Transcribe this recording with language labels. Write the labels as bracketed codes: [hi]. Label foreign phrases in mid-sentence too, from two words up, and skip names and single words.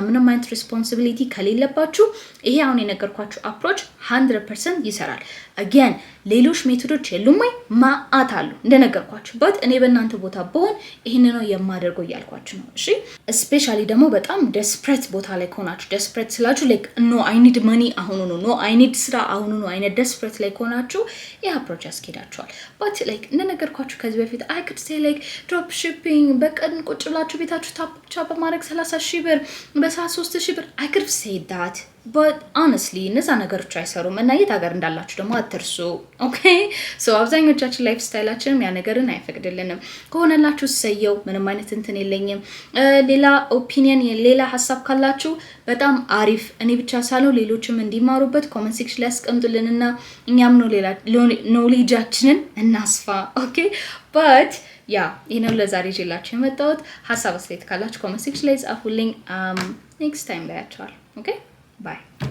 [am] ምንም አይነት ሪስፖንሲቢሊቲ ከሌለባችሁ ይሄ አሁን የነገርኳችሁ አፕሮች 100% ይሰራል። again ሌሎች ሜቶዶች የሉም ወይ ማአት አሉ እንደነገርኳችሁ but እኔ በእናንተ ቦታ ብሆን ይሄን ነው የማደርገው እያልኳችሁ ነው። እሺ ስፔሻሊ ደግሞ በጣም ዴስፕሬት ቦታ ላይ ከሆናችሁ ዴስፕሬት ስላችሁ [en] like no I need money [am] አሁን [en] no I need [am] ስራ አሁን ነው አይነት ዴስፕሬት ላይ ከሆናችሁ ይሄ አፕሮች ያስኬዳችኋል። [en] but like [am] እንደነገርኳችሁ ከዚህ በፊት [en] I could say like drop shipping [am] በቀን ቁጭ ብላችሁ ቤታችሁ ታፕ ብቻ በማድረግ 30,000 ብር በሰዓት 3,000 ብር [en] I could say that but honestly [am] እነዛ ነገሮች አይሰሩም እና የት ሀገር እንዳላችሁ ደግሞ አትርሱ። [en] okay so [am] አብዛኞቻችን ላይፍ ስታይላችንም ያ ነገርን አይፈቅድልንም። ከሆነላችሁ ሰየው ምንም አይነት እንትን የለኝም። ሌላ ኦፒኒየን ሌላ ሀሳብ ካላችሁ በጣም አሪፍ እኔ ብቻ ሳለው ሌሎችም እንዲማሩበት [en] comment section [am] ላይ አስቀምጡልንና እኛም ነው ሌላ ኖሌጃችንን እናስፋ። ኦኬ but ያ ይሄን ለዛሬ ይዤላችሁ የመጣሁት ሀሳብ አስተያየት ካላችሁ [en] comment section [am] ላይ ጻፉልኝ። [en] next time [am] ላይ ያቻል። [en] okay Bye.